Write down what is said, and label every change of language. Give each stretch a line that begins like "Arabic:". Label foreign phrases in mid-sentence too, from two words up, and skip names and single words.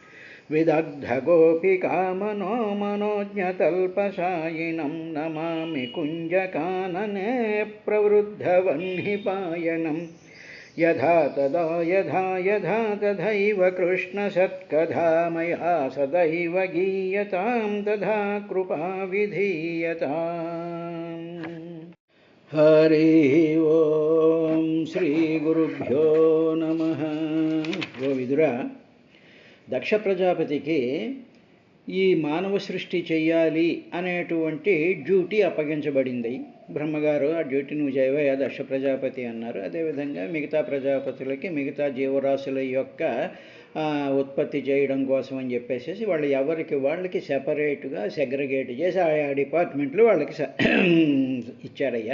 Sanskrit: विदग्धगोपिकामनोमनोज्ञतल्पशायिनं नमामि कुञ्जकानने प्रवृद्धवह्निपायनं यथा तदा यथा तथैव कृष्णसत्कथा मया सदैव गीयतां तथा कृपा विधीयताम्। हरिः ओं श्रीगुरुभ्यो नमः।
Telugu: ఓ విదురా, దక్ష ప్రజాపతికి ఈ మానవ సృష్టి చెయ్యాలి అనేటువంటి డ్యూటీ అప్పగించబడింది. బ్రహ్మగారు ఆ డ్యూటీ నువ్వు చేయవయ్యా దక్ష ప్రజాపతి అన్నారు. అదేవిధంగా మిగతా ప్రజాపతులకి మిగతా జీవరాశుల యొక్క ఉత్పత్తి చేయడం కోసం అని చెప్పేసి వాళ్ళు ఎవరికి వాళ్ళకి సెపరేట్గా సెగ్రిగేట్ చేసి ఆయా డిపార్ట్మెంట్లు వాళ్ళకి ఇచ్చారయ్యా.